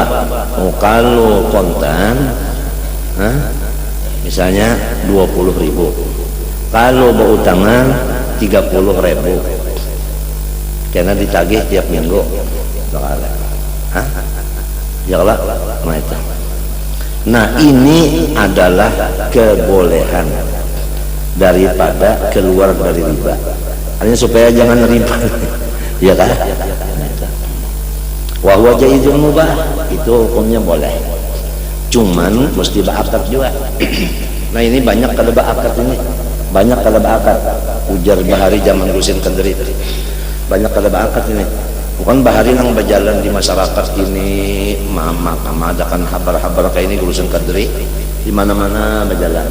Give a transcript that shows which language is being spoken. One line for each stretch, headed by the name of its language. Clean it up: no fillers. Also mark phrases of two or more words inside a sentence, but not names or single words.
Banjar: Oh, kalau kontan misalnya 20.000, kalau berutangan 30.000, karena ditagih tiap minggu.
Arabic: يا الله,
Banjar: nah ini adalah kebolehan daripada keluar dari riba. Artinya supaya jangan riba, ya kan?
Arabic: وهو جائز مباح,
Banjar: itu hukumnya boleh. Cuman mesti berakad juga. Nah ini banyak kalau berakad ini, banyak kalau berakad. Ujar Bahari zaman Rusin Kadri, banyak kalau berakad ini. Bukan Bahari yang berjalan di masyarakat ini, mama adakan habar-habar kayak ini Rusin Kadri, di mana-mana berjalan.